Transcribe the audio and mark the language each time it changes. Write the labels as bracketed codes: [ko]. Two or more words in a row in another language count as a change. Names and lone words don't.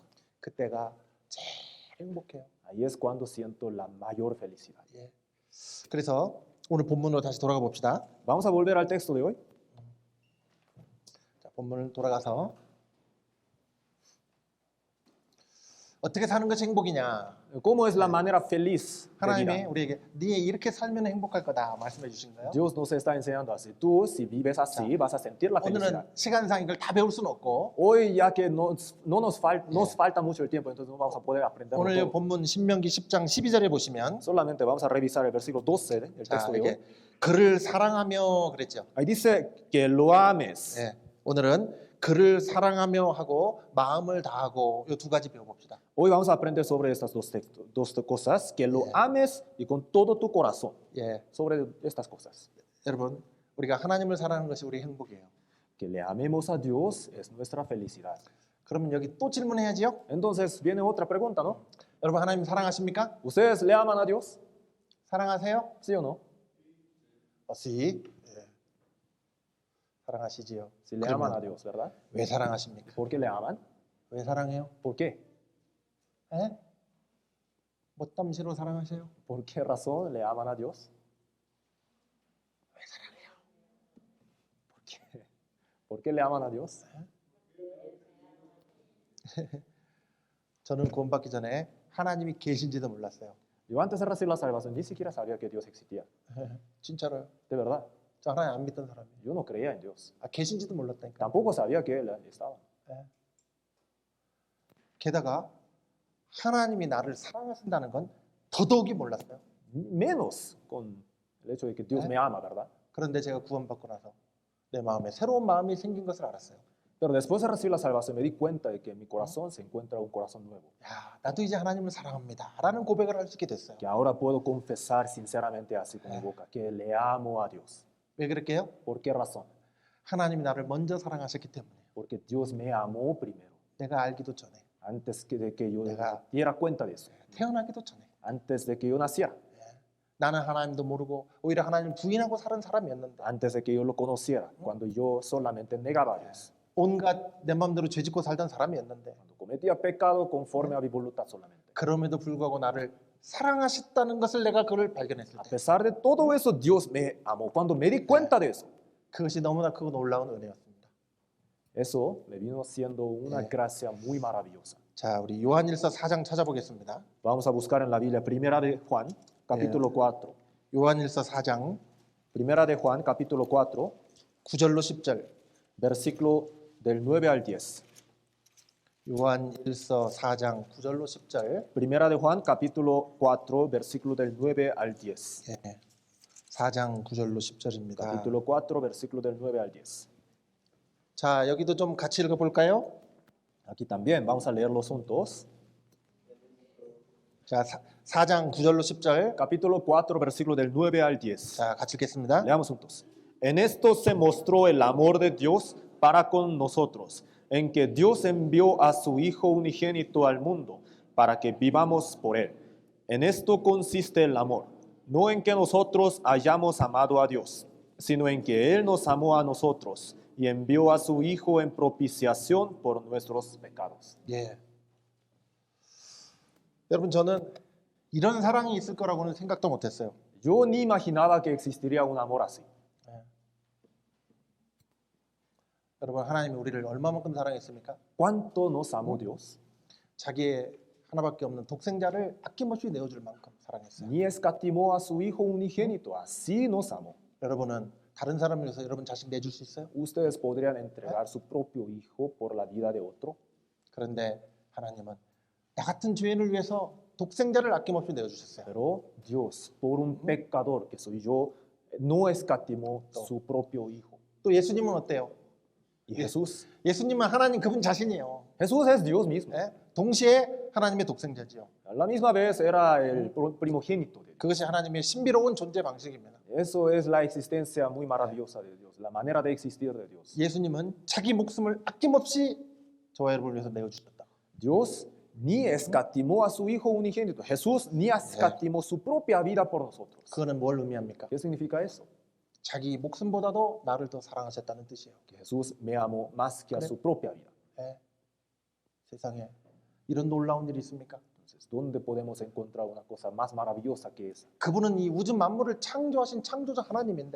[ko] 그때가 제일 행복해요. [es] Ahí es cuando siento la mayor felicidad. [ko] 예. 그래서 오늘 본문으로 다시 돌아가 봅시다. [es] Vamos a volver al texto de hoy. [ko] 자, 본문을 돌아가서 어떻게 사는 것이 행복이냐? [es] ¿Cómo es la manera feliz de [ko] 하나님이 [es] vida? [ko] 우리에게 네 이렇게 살면 행복할 거다 말씀해 주신 거예요. [es] Dios nos está enseñando así. Tú, si vives así, vas a sentir la felicidad. [ko] 오늘은 시간상 이걸 다 배울 수는 없고 [es] Hoy, ya que nos falta mucho el tiempo, entonces no vamos a poder aprender [ko] 오늘 이 [es] todo. [ko] 본문 신명기 10장 12절에 보시면 [es] Solamente vamos a revisar el versículo 12 del [ko] 자, [es] texto de hoy. [ko] 이게 그를 사랑하며 그랬죠. [es] Ahí dice que lo ames. [ko] 예. 오늘은 그를 사랑하며 하고 마음을 다하고 이 두 가지 배워봅시다. [es] Hoy vamos a aprender sobre estas dos cosas, que lo ames y con todo tu corazón. [ko] 예. [es] Sobre estas cosas. [ko] 여러분 우리가 하나님을 사랑하는 것이 우리 행복이에요. [es] Que le amemos a Dios es nuestra felicidad. [ko] 그러면 여기 또 질문해야지요. [es] Entonces viene otra pregunta, ¿no? [ko] 여러분 하나님 사랑하십니까? [es] ¿Ustedes le aman a Dios? [ko] 사랑하세요? [es] ¿Sí o no? [ko] 시 사랑하시지요. [es] Si le aman a Dios, ¿verdad? [ko] 왜 사랑하십니까? [es] ¿Por qué le aman? [ko] 왜 사랑해요? [es] ¿Por qué? [ko] 에? 뭐 땀시로 사랑하세요? [es] ¿Por qué razón le aman a Dios? [ko] 왜 사랑해요? [es] ¿Por qué le aman a Dios? [ko] 저는 구원받기 전에 하나님이 계신지도 몰랐어요. [es] Yo antes de recibir la salvación ni siquiera sabía que Dios existía. [ko] 진짜로요. [es] De verdad, [ko] 저 하나님 안 믿던 사람이에요. [es] yo no creía en Dios. [ko] 계신지도 몰랐다니까. [es] Tampoco sabía que Él estaba. [ko] 게다가 하나님이 나를 사랑하신다는 건 더더욱이 몰랐어요. [es] Menos con el hecho de que Dios me ama, ¿verdad? [ko] 그런데 제가 구원받고 나서 내 마음에 새로운 마음이 생긴 것을 알았어요. [es] Pero después de recibir la salvación me di cuenta de que en mi corazón se encuentra un corazón nuevo. [ko] 야, 나도 이제 하나님을 사랑합니다. 라는 고백을 할 수 있게 됐어요. [es] Que ahora puedo confesar sinceramente así con mi boca que le amo a Dios. [ko] 왜 그럴게요? [es] ¿Por qué razón? [ko] 하나님이 나를 먼저 사랑하셨기 때문에. [es] Porque Dios me amó primero. [ko] 내가 알기도 전에. [es] Antes de que yo [ko] 내가 [es] diera cuenta de eso. [ko] 태어나기도 전에. [es] Antes de que yo naciera. [ko] 나는 하나님도 모르고 오히려 하나님 부인하고 사는 사람이었는데 [es] Antes de que yo lo conociera. Cuando yo solamente negaba a Dios. [ko] 온갖 내 마음대로 죄짓고 살던 사람이었는데 [es] Cuando cometía pecado conforme a mi voluntad solamente. [ko] 그럼에도 불구하고 나를 사랑하셨다는 것을 내가 그걸 발견했을 [es] A [ko] 때 [es] pesar de todo eso, Dios me amó. Cuando me di cuenta de eso, [ko] 그것이 너무나 크고 놀라운 은혜였습니다. [es] eso me vino siendo una gracia muy maravillosa. [ko] 자, 우리 요한일서 4장 찾아보겠습니다. [es] Vamos a buscar en la Biblia, Primera de Juan, capítulo 4. [ko] 요한일서 4장 [es] Primera de Juan, capítulo 4, [ko] 9절로 10절. [es] versículo del 9 al 10. [ko] 요한일서 4장 9절로 10절. [es] Primera de Juan, capítulo 4, versículo del 9 al 10. [ko] 예. 4장 9절로 10절입니다. [es] Capítulo 4, versículo del 9 al 10. [ko] 자, 여기도 좀 같이 읽어 볼까요? [es] Aquí también vamos a leerlos juntos. [ko] 자, 4장 9절로 10절. [es] Capítulo 4, versículo del 9 al 10. [ko] 자, 같이 읽겠습니다. [es] Leamos juntos. En esto se mostró el amor de Dios para con nosotros, en que Dios envió a su Hijo unigénito al mundo para que vivamos por Él. En esto consiste el amor, no en que nosotros hayamos amado a Dios, sino en que Él nos amó a nosotros y envió a su Hijo en propiciación por nuestros pecados. [ko] 예. 여러분, 저는 이런 사랑이 있을 거라고는 생각도 못했어요. [es] Yo ni imaginaba que existiría un amor así. [ko] 여러분, 하나님이 우리를 얼마만큼 사랑했습니까? [es] ¿Cuánto nos amó Dios? [ko] 자기의 하나밖에 없는 독생자를 아낌없이 내어줄 만큼 사랑했어요. [es] Ni escatimó a su Hijo unigénito, así nos amó. [ko] 여러분은 다른 사람을 위해서 여러분 자신 내줄 수 있어요? [es] Ustedes podrían entregar su propio hijo por la vida de otro, [ko] 그런데 하나님은 나 같은 죄인을 위해서 독생자를 아낌없이 내어주셨어요. [es] pero Dios, por un pecador que soy yo, no escatimó su propio hijo. [ko] 또 예수님은 어때요? [es] Y Jesús, [ko] 예수님은 하나님 그분 자신이에요. [es] Jesús es Dios mismo. [ko] 예? 동시에 하나님의 독생자지요. [es] A la misma vez era el primogénito de Dios. [ko] 그것이 하나님의 신비로운 존재 방식입니다. [es] Eso es la existencia muy maravillosa de Dios, la manera de existir de Dios. [ko] 예수님은 자기 목숨을 아낌없이 저와 여러분을 위해서 내어주셨다. [es] Dios ni escatimó a su Hijo unigénito. Jesús ni escatimó su propia vida por nosotros. [ko] 그거는 뭘 의미합니까? [es] ¿Qué significa eso? [ko] 자기 목숨보다도 나를 더 사랑하셨다는 뜻이에요. [es] Que Jesús me amó más que a su propia vida. [ko] 예. 세상에 이런 놀라운 일이 있습니까? [es] Entonces, ¿dónde podemos encontrar una cosa más maravillosa que esa? [ko] 그분은 이 우주 만물을 창조하신 창조자 하나님인데